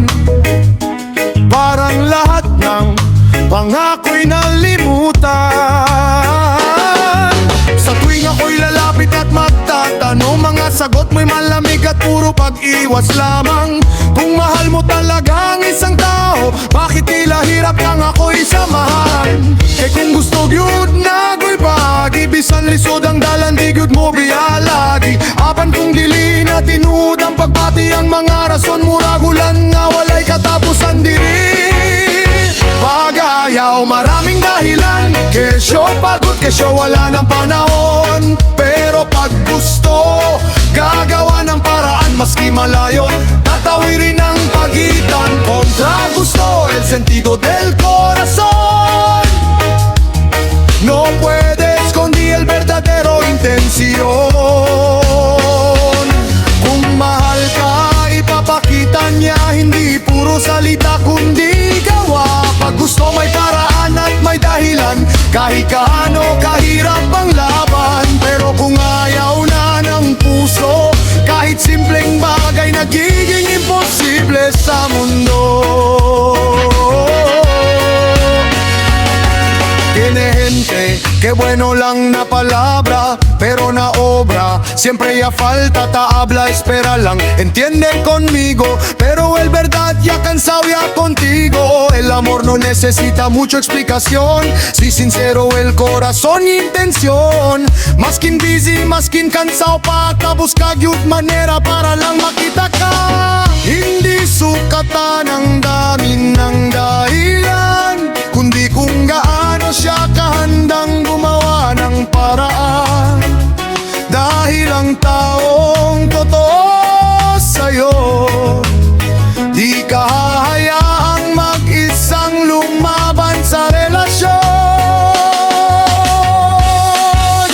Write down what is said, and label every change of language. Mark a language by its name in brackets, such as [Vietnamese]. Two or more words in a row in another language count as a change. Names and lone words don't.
[Filipino] Parang lahat ng pangako'y nalimutan. Sa tuwing ako'y lalapit at magtatanong, mga sagot mo'y malamig at puro pag-iwas lamang. Kung mahal mo talaga ang isang tao, bakit tila hirap kang ako'y samahan? [Cebuano] Eh kung gusto gyud na ako'y bahagi, bisan lisod ang dalan di gyud mo bialagi. Apan kung dili na tinuod ang pagbati, ang mga rason muragulan nga walay katapusan diri. [Filipino] Pag-ayaw maraming dahilan, kesyo pagod, kesyo wala ng panahon. Pero pag gusto, gagawa ng paraan maski malayo, tatawirin ang pagitan. Kontra gusto, [Spanish] el sentido del corazón. No puede esconder el verdadero intención. [Filipino] Kung mahal ka, ipapakita niya, hindi puro salita kundi gawa. Pag gusto may paraan at may dahilan, kahit kaano kahirap ang laban. Pero kung ayaw na ng puso, kahit simpleng bagay nagiging imposible sa mundo. [Chavacano] Tiene gente que bueno lang na palabra, pero na obra siempre ya falta, ta habla, espera lang, entiende conmigo. Pero el verdad ya cansado ya contigo. [Spanish] El amor no necesita mucha explicación, si sincero el corazón y intención. [Chavacano] Maskin busy, maskin cansado pa ka, busca gyud manera para lang makita ka. [Filipino] Hindi sukatan ang dami ng dahilan, kundi kung gaano siya kahandang gumawa ng paraan. Dahil ang taong totoo sa'yo, di ka hahayaang mag-isang lumaban sa relasyon.